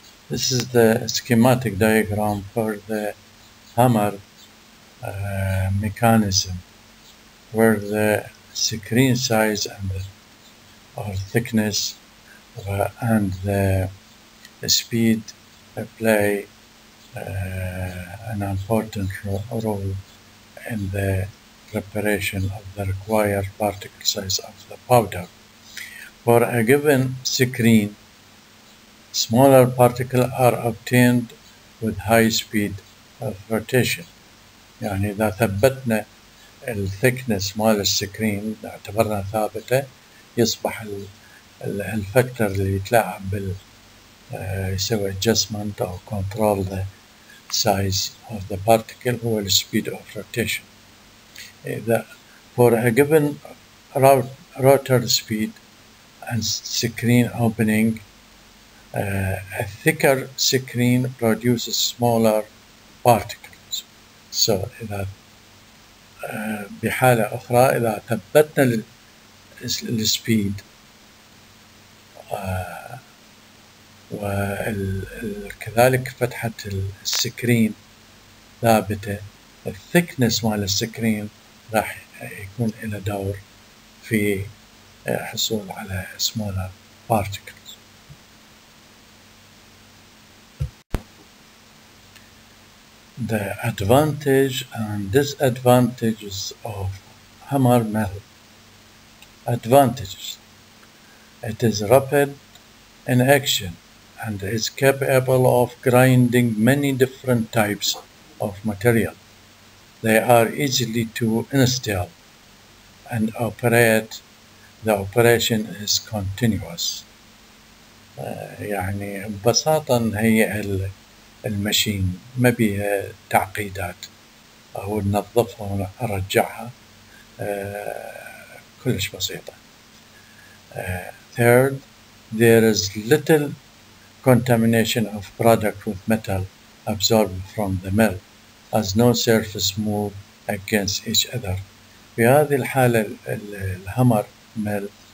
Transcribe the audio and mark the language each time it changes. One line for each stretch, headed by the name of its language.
English: This is the schematic diagram for the hammer mechanism, where the screen size and or thickness and the speed play an important role in the preparation of the required particle size of the powder. For a given screen, smaller particles are obtained with high speed of rotation.
Arabic: يعني إذا ثبتنا الثيكنس مال السكرين اعتبرنا ثابتة، يصبح الفاكتور اللي يتلاعب بال يسوي adjustment أو
English: control the size of the particle
Arabic: هو
English: the speed of rotation. إذا for a given rotor speed and screen opening, a thicker screen produces smaller particles.
Arabic: So إذا بحالة أخرى إذا ثبتنا السبيد وكذلك فتحة السكرين ثابتة، الثيكنس مال السكرين راح يكون له دور في حصول على
English: smaller particles. The advantage and disadvantages of hammer mill. Advantages: it is rapid in action and is capable of grinding many different types of material. They are easily to install and operate. The operation is continuous.
Arabic: يعني ببساطة نهيئ الماشين ما بيها تعقيدات، أو ننظفها ونرجعها، كلش بسيطة.
English: Third, there is little contamination of product with metal absorbed from the mill, as no surface move against each other.
Arabic: في هذه الحالة الهامر
English: mill